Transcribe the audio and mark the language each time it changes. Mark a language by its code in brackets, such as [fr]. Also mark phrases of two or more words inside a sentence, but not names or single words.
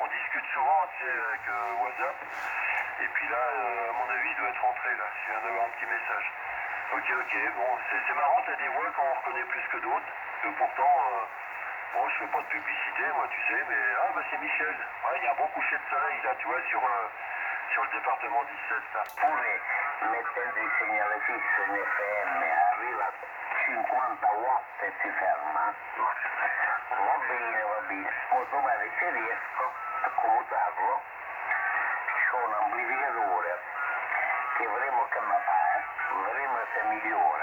[fr] discute souvent, tu sais, avec WhatsApp. Et puis là, à mon avis, il doit être rentré, là. Je viens d'avoir un petit message. Ok, bon, c'est marrant, t'as des voix qu'on reconnaît plus que d'autres. Que pourtant, bon, je fais pas de publicité, moi, tu sais, mais bah c'est Michel. Ouais, il y a un bon coucher de soleil, là, tu vois, sur le département 17, là. [it] Pure mettendo il segnale fisso in FM arriva a 50 watt e si ferma. Va bene. Poi domani se riesco a commutarlo, c'ho un amplificatore che vedremo che mi fa, vedremo se migliora.